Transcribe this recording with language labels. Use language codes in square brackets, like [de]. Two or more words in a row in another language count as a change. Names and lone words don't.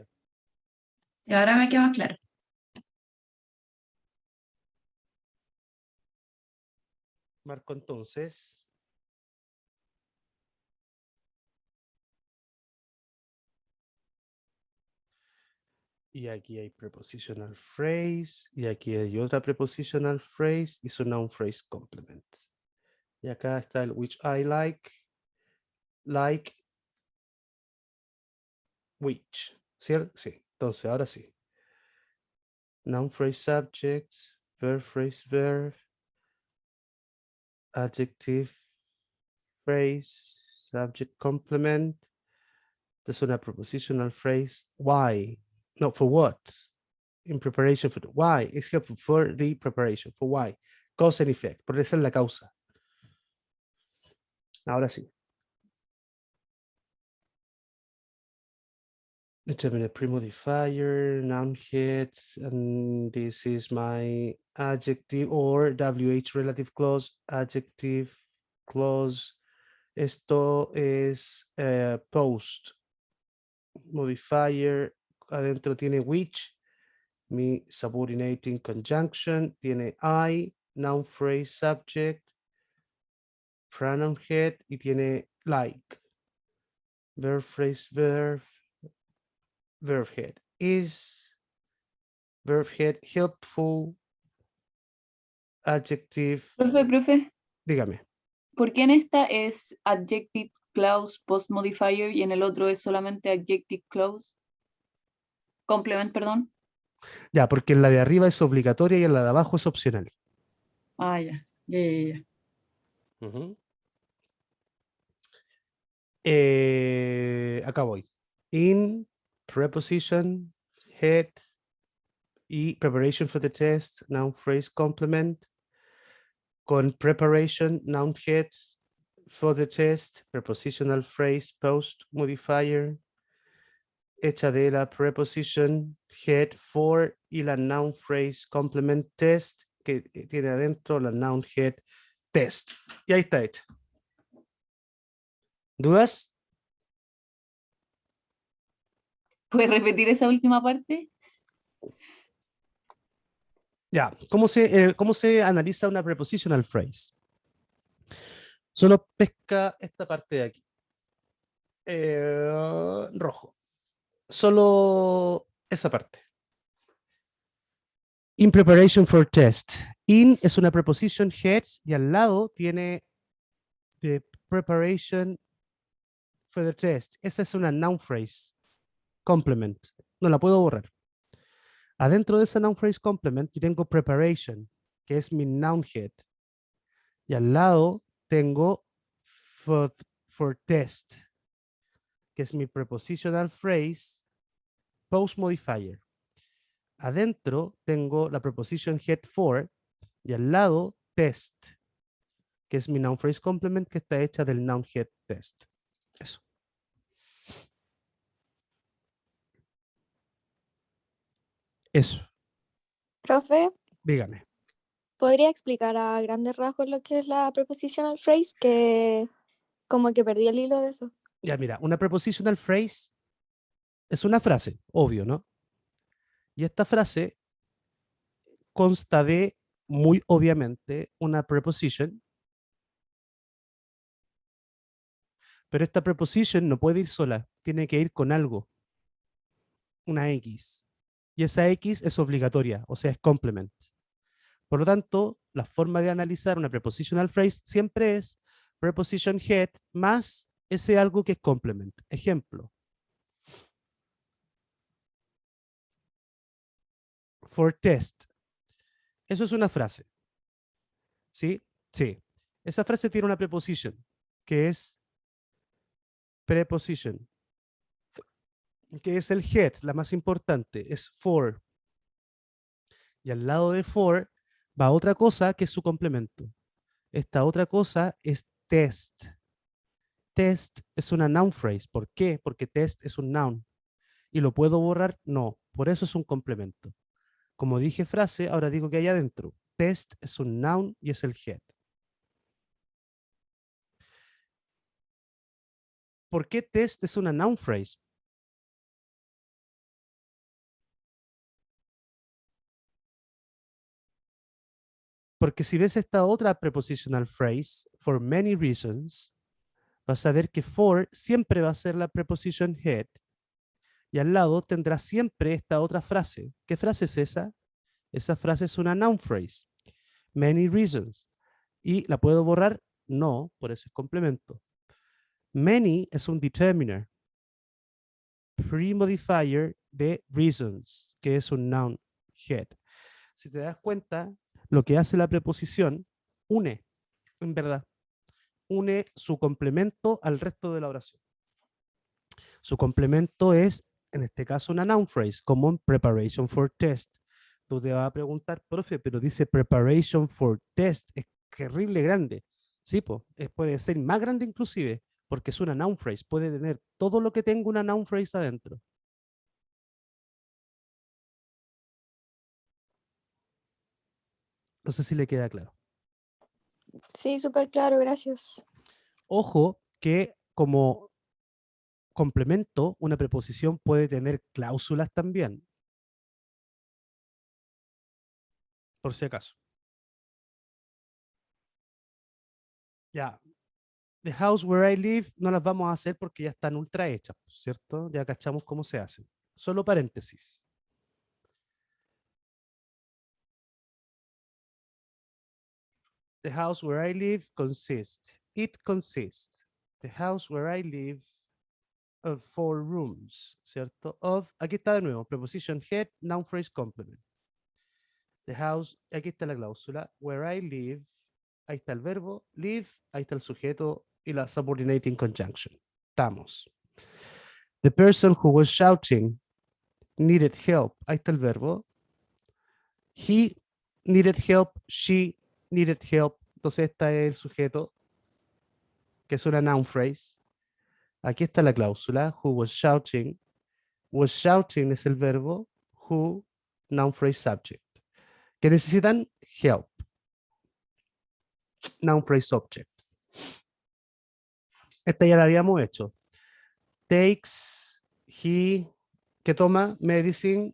[es] Y ahora me queda más claro. Marco entonces. Y aquí hay [en] prepositional phrase. [es] Y aquí hay otra [en] prepositional phrase [es] y su [en] noun phrase complement. [es] Y acá está el [en] which I like. Like. [es] Which. ¿Cierto? Sí. Entonces, ahora sí. [en] Noun phrase subject. Verb phrase verb. Adjective phrase. Subject complement. This is una prepositional phrase. Why? No, for what? In preparation for why. It's helpful for the preparation. For why? Cause and effect. [es] Por esa es la causa. Ahora sí. [en] Determine a pre-modifier, noun hits, and this is my adjective or WH relative clause, adjective clause. [es] Esto es [en] post modifier, [es] adentro tiene which, mi subordinating conjunction, tiene [en] I, noun phrase subject, pronoun head [es] y tiene like. [en] Verb phrase verb, verb head. Is verb head helpful, adjective, [es] Profe, dígame. ¿por qué en esta es [en] adjective clause post modifier [es] y en el otro es solamente [en] adjective clause? [es] Complement, perdón. Ya, porque en la de arriba es obligatoria y en la de abajo es opcional. Ah, ya. Ya. Ujú. Acá voy. [en] In, preposition, head y preparation for the test, noun phrase complement. Con preparation, noun head for the test, prepositional phrase post modifier. [es] Hecha de la [en] preposition head for [es] y la [en] noun phrase complement test [es] que tiene adentro la [en] noun head test. [es] Y ahí está hecha. ¿Dudas? ¿Puedes repetir esa última parte? Ya, cómo se analiza una [en] prepositional phrase? [es] Solo pesca esta parte de aquí. Rojo. Solo esa parte. [en] In preparation for test. [es] In es una [en] preposition head [es] y al lado tiene [en] the preparation for the test. [es] Esa es una [en] noun phrase. [es] Complement. No la puedo borrar. Adentro de esa [en] noun phrase complement [es] yo tengo preparation, que es mi [en] noun head. [es] Y al lado tengo [en] for test, [es] que es mi [en] prepositional phrase post modifier. [es] Adentro tengo la [en] preposition head for [es] y al lado test, que es mi [en] noun phrase complement [es] que está hecha del [en] noun head test. [es] Eso. Eso. Profe, Dígame. ¿podría explicar a grandes rasgos lo que es la [en] prepositional phrase? [es] Que como que perdí el hilo de eso. Ya mira, una prepositional phrase es una frase, obvio, ¿no? Y esta frase consta de, muy obviamente, una preposition, pero esta preposition no puede ir sola, tiene que ir con algo, una X. Y esa X es obligatoria, o sea, es complement. Por lo tanto, la forma de analizar una [en] prepositional phrase [es] siempre es [en] preposition head [es] más ese algo que es complement. Ejemplo. [en] For test. [es] Eso es una frase. ¿Sí? Sí. Esa frase tiene una preposition, que es preposition, que es el head, la más importante, es for. Y al lado de for va otra cosa que es su complemento. Esta otra cosa es test. Test es una [en] noun phrase. [es] ¿Por qué? Porque test es un noun. ¿Y lo puedo borrar? No. Por eso es un complemento. Como dije frase, ahora digo que hay adentro. Test es un noun y es el head. ¿Por qué test es una [en] noun phrase? [es] Porque si ves esta otra [en] prepositional phrase, for many reasons, [es] vas a ver que for siempre va a ser la [en] preposition head [es] y al lado tendrá siempre esta otra frase. ¿Qué frase es esa? Esa frase es una [en] noun phrase. Many reasons. [es] ¿Y la puedo borrar? No, por eso es complemento. Many es un determiner, pre-modifier de reasons, que es un [en] noun head. [es] Si te das cuenta, lo que hace la preposición une, en verdad, une su complemento al resto de la oración. Su complemento es, en este caso, una [en] noun phrase, [es] como en [en] preparation for test. [es] Tú te vas a preguntar, profe, pero dice [en] preparation for test, [es] es terrible grande. Sí, pues, puede ser más grande inclusive, porque es una [en] noun phrase, [es] puede tener todo lo que tenga una [en] noun phrase [es] adentro. No sé si le queda claro. Sí, súper claro, gracias. Ojo que como complemento, una preposición puede tener cláusulas también, por si acaso. Ya, [en] the house where I live [es] no las vamos a hacer porque ya están ultra hechas, ¿cierto? Ya cachamos cómo se hacen. Solo paréntesis. [en] The house where I live consists. It consists. The house where I live of 4 rooms, [es] ¿cierto? Of, aquí está de nuevo, [en] preposition head, noun phrase complement. The house, [es] aquí está la cláusula, [en] where I live, [es] ahí está el verbo, live, ahí está el sujeto y la [en] subordinating conjunction. [es] Estamos. [en] The person who was shouting needed help, [es] ahí está el verbo. [en] He needed help, she needed help, [es] entonces está el sujeto, que es una [en] noun phrase. [es] Aquí está la cláusula, [en] who was shouting. Was shouting [es] es el verbo, who, [en] noun phrase subject. [es] Que necesitan help. [en] Noun phrase subject. [es] Esta ya la habíamos hecho. Takes, he, que toma medicine.